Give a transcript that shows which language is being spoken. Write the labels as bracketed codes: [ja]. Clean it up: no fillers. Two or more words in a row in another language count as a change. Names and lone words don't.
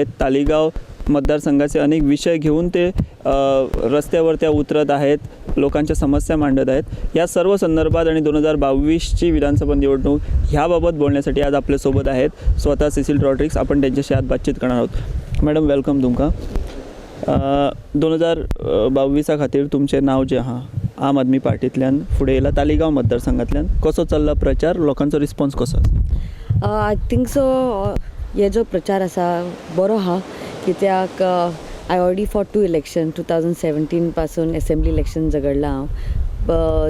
[mr] तालिगाव मतदारसंघाचे अनेक विषय घेऊन ते रस्त्यावर त्या उतरत आहेत, लोकांच्या समस्या मांडत आहेत. या सर्व संदर्भात आणि 2022ची विधानसभा निवडणूक ह्याबाबत बोलण्यासाठी आज आपल्यासोबत आहेत स्वतः सिसिल रॉड्रिग्स. आपण त्यांच्याशी आज बातचीत करणार आहोत. [en] madam welcome [kok] तुमका. 2022 खातीर तुमचें नाव जें आहा आम आदमी पार्टींतल्यान फुडें येयला तालिगांव मतदारसंघांतल्यान. कसो चल्ला प्रचार, लोकांचो रिस्पॉन्स कसो? [en] I think so [kok] हे जो प्रचार आसा बरो आहा, कित्याक [en] I already for 2 election [kok] 2017 पासून [en] assembly election [kok] झगडलां हांव.